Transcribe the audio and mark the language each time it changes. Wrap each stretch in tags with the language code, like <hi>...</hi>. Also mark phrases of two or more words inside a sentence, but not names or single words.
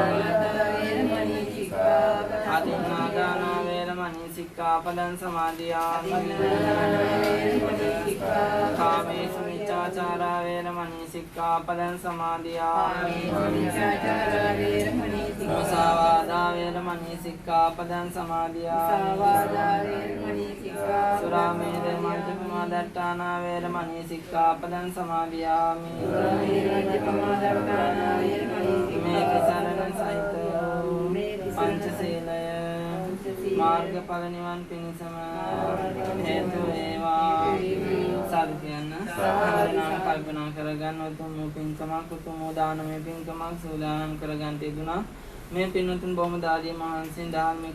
<pi>අදින්නාදානා වේරමණී සික්ඛාපදං සමාදියාමි කාමේසු මිච්ඡාචාරා වේරමණී සික්ඛාපදං සමාදියාමි මුසාවාදා වේරමණී සික්ඛාපදං සමාදියාමි සුරාමේරය මජ්ජපමා දට්ඨානා වේරමණී සික්ඛාපදං සමාදියාමි</pi> <si>මේ සරණ සහිත පංචශීලය මාර්ගඵල නිවන් පිණිසම හේතු වේවා සාදු කියන්න හරිනම් කල්පනා කරගන්න උතුම් පින්කමක් උතුම් දානමය පින්කමක් සූදානම් කරගන්න තිබුණා මේ පින්වතුන් බොහොම දාදී මහන්සියෙන් ධර්මික</si>